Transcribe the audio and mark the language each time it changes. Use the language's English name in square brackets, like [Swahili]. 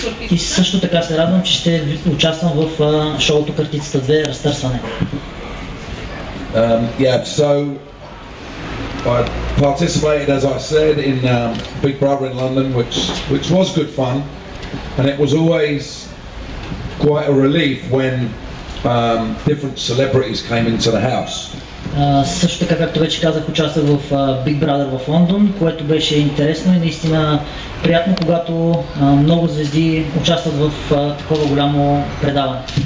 [Bulgarian] И също така се радвам, че ще участвам в шоуто Картицата 2 Разтърсване. [English] Yeah, so I participated, as I said, in Big Brother in London, which was good fun, and it was always quite a relief when different celebrities came into the house. [Bulgarian] Също така, както вече казах, участвах в Big Brother в Лондон, което беше интересно и наистина приятно, когато много звезди участват в такова голямо предаване.